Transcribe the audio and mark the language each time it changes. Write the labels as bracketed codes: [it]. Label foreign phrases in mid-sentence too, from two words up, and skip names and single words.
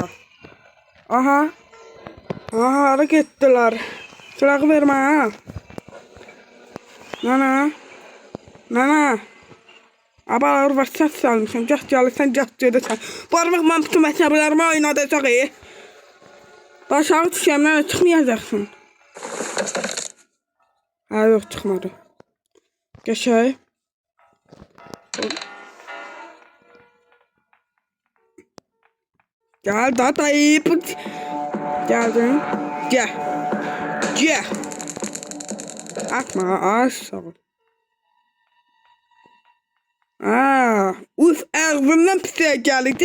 [az] Aha. Aha, hara getdilər. Sırağı vermə ha. Nana. Nana. Abalar var səs salmışam. Gəh gəlirsən, gəh gedəsən. Barmaqla bütün məsələlərimi oynadacaq. Aşağı düşəmdən çıxmayacaqsın. Ha, yox, çıxmadı. Qəşəy. [tr] Gel da dayı. Geldin. Gel. Gel. Atma aşağı. Uf ağzından pisiye geldi.